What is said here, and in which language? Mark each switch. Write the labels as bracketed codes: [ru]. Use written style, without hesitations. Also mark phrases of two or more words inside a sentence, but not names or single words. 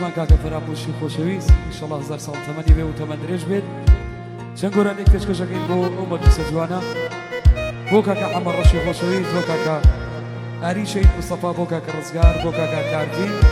[ckb] من کاکا فراموشی خوشویست انشالله 1000 سال تمنی به و تمن درێژ بێت چەند گۆرانێک پێشکەشەکەین بۆ ئەو مەجلیسە جوانە بۆ کاکا حەمەد ڕەشی خۆشەویست بۆ کاکا ئاری شەید مستەفا بۆ کاکا ڕزگار بۆ کاکا کارتی